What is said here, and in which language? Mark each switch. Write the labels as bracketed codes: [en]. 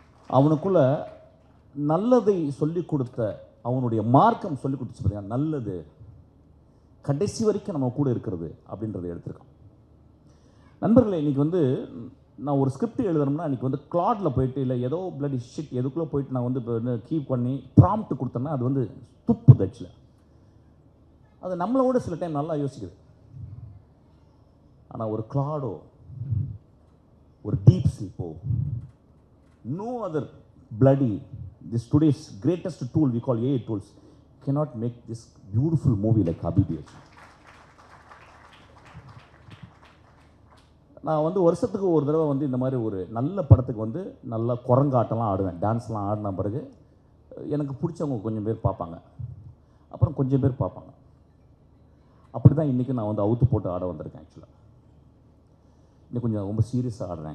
[ta] அவனுக்குள்ள நல்லதை சொல்லிக் கொடுத்த, அவனுடைய மார்க்கம் சொல்லிக் கொடுத்து பாருங்க, நல்லது கடைசி வரைக்கும் நம்ம கூட இருக்கிறது அப்படின்றத எடுத்திருக்கான். நண்பர்களே, இன்னைக்கு வந்து நான் ஒரு ஸ்கிரிப்ட் எழுதணும்னா இன்னைக்கு வந்து கிளாட்ல போயிட்டு இல்லை ஏதோ [en] bloody shit [ta] எதுக்குள்ளே போயிட்டு நான் வந்து இப்போ கீப் பண்ணி ப்ராம்ப்ட் கொடுத்தேன்னா அது வந்து துப்புது ஆக்சுவலாக. அது நம்மளோட சில டைம் நல்லா யோசிக்குது. ஆனால் ஒரு கிளாடோ, ஒரு deep ஸ்லீப்போ, [en] no other bloody, this today's greatest tool we call AI tools cannot make this beautiful movie like Habibi. [ta] நான் வந்து வருஷத்துக்கு ஒரு தடவை வந்து இந்த மாதிரி ஒரு நல்ல படத்துக்கு வந்து நல்லா குரங்காட்டம்லாம் ஆடுவேன். டான்ஸ்லாம் ஆடின பிறகு எனக்கு பிடிச்சவங்க கொஞ்சம் பேர் பார்ப்பாங்க, அப்புறம் கொஞ்சம் பேர் பார்ப்பாங்க. அப்படி தான் இன்றைக்கி நான் வந்து அவுத்து போட்டு ஆட வந்திருக்கேன். ஆக்சுவலாக இன்னும் கொஞ்சம் ரொம்ப சீரியஸாக ஆடுறேன்.